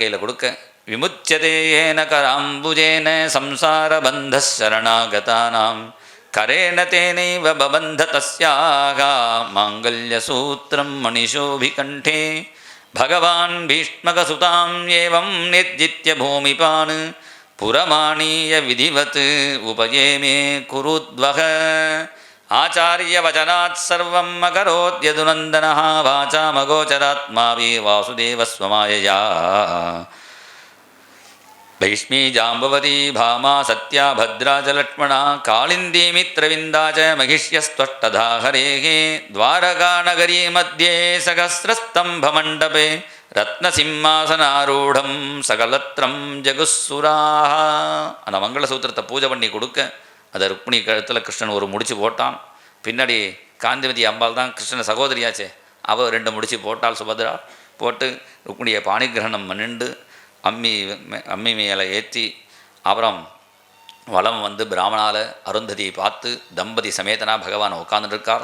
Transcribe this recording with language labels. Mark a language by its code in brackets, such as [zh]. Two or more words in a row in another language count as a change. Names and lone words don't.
[ta] கையில் கொடுக்க, [sa] विमुच्यते येन कराम्बुजेन संसार बन्ध शरणागतानाम् करेण तेनैव बबन्ध तस्याः माङ्गल्य सूत्रं मणिशोभिकण्ठे भगवान् भीष्मकसुतां एवं निर्जित्य भूमिपान् पुरमानीय विधिवत् उपयेमे कुरूद्वह आचार्य वचनात् सर्वम् अकरोत् यदुनन्दनः वाचामगोचरात्मापि वासुदेवः स्वमायया भैष्मी जाम्बवती भामा सत्या भद्रा च लक्ष्मणा कालिन्दी मित्रविन्दा च महिष्यस्त्वष्टधा हरेः द्वारकानगरी मध्ये सहस्रस्तम्भमण्डपे रत्नसिंहासनारूढं सकलत्रं जगुः सुराः. [ta] அந்த மங்களசூத்திரத்தை பூஜை பண்ணி கொடுக்க, அதை ருக்மிணி கழுத்தில் கிருஷ்ணன் ஒரு முடிச்சு போட்டான். பின்னாடி காந்திமதி அம்பாள் தான் கிருஷ்ணன் சகோதரியாச்சே, அவள் 2 முடிச்சு போட்டாள் சுபத்ரா. போட்டு ருக்மிணியை பாணிகிரகணம் பண்ணிண்டு அம்மி மேலே ஏற்றி அப்புறம் வலம் வந்து பிராமணால் அருந்ததியை பார்த்து தம்பதி சமேதனா பகவான் உட்கார்ந்துருக்கார்.